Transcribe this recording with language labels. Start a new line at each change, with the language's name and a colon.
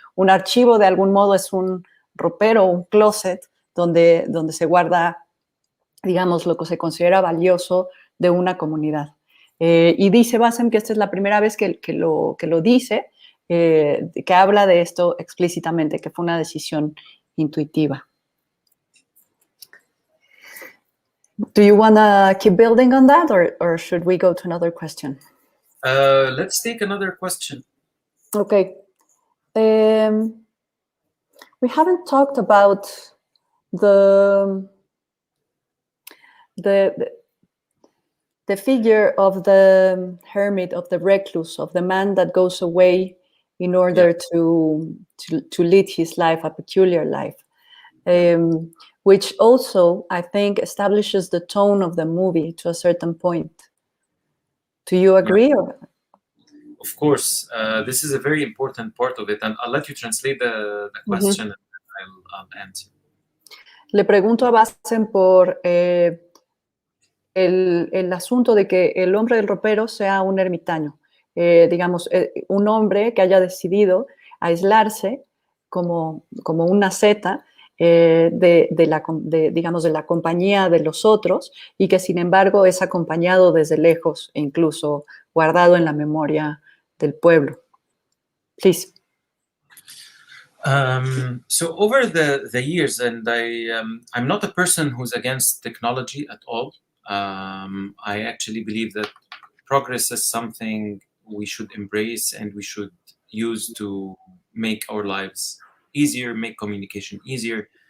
Spanish: Un archivo de algún modo es un ropero, un closet, donde se guarda, digamos, lo que se considera valioso de una comunidad. Y dice Bassem que esta es la primera vez que lo dice, que habla de esto explícitamente, que fue una decisión intuitiva.
English: Do you want to keep building on that, or should we go to another question? Let's take another question. Okay. We haven't talked about the figure of the hermit, of the recluse, of the man that goes away in order to lead his life, a peculiar life, which also, I think, establishes the tone of the movie to a certain point. Do you agree? Yeah. Of course, this is a very important part of it, and I'll let you translate the question and I'll answer.
Spanish: le pregunto a Bassem por el asunto de que el hombre del ropero sea un ermitaño, digamos, un hombre que haya decidido aislarse como una seta digamos, de la compañía de los otros, y que sin embargo es acompañado desde lejos e incluso guardado en la memoria del pueblo.
English: Please. So over the years, and I'm not a person who's against technology at all. I actually believe that progress is something we should embrace and we should use to make our lives easier, make communication easier.